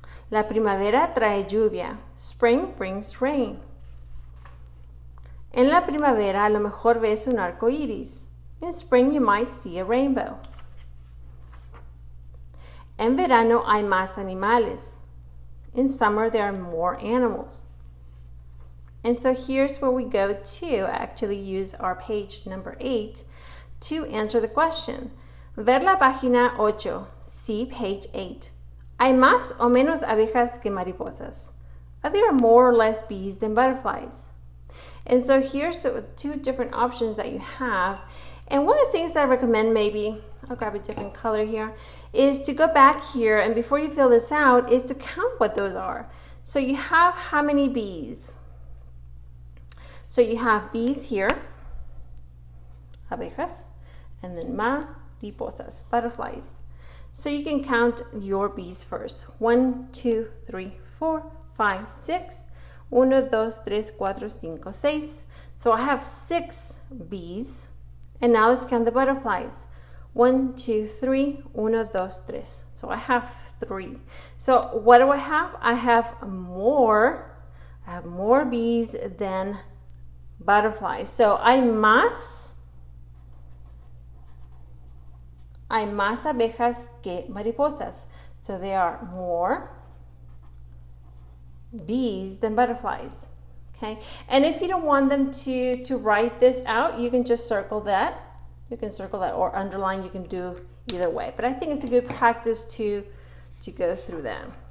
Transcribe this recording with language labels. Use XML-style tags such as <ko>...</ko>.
<es>La primavera trae lluvia.</es> <en>Spring brings rain.</en> <es>En la primavera a lo mejor ves un arco iris.</es> <en>In spring you might see a rainbow.</en> <es>En verano hay más animales.</es> <en>In summer there are more animals. And so here's where we go to actually use our page number 8 to answer the question.</en> <es>Ver la página 8.</es> <en>See page 8.</en> <es>¿Hay más o menos abejas que mariposas?</es> <en>Are there more or less bees than butterflies? And so here's the 2 different options that you have. And one of the things that I recommend, maybe, I'll grab a different color here, is to go back here, and before you fill this out, is to count what those are. So you have how many bees? So you have bees here, abejas, and then mariposas, butterflies. So you can count your bees first. 1, 2, 3, 4, 5, 6. 1, 2, 3, 4, 5, 6. So I have 6 bees. And now let's count the butterflies. 1, 2, 3, 1, 2, 3. So I have 3. So what do I have? I have more bees than butterflies.</en> <es>So hay más abejas que mariposas.</es> <en>So there are more bees than butterflies. Okay, and if you don't want them to write this out, you can just circle that. You can circle that or underline. You can do either way. But I think it's a good practice to go through that.</en>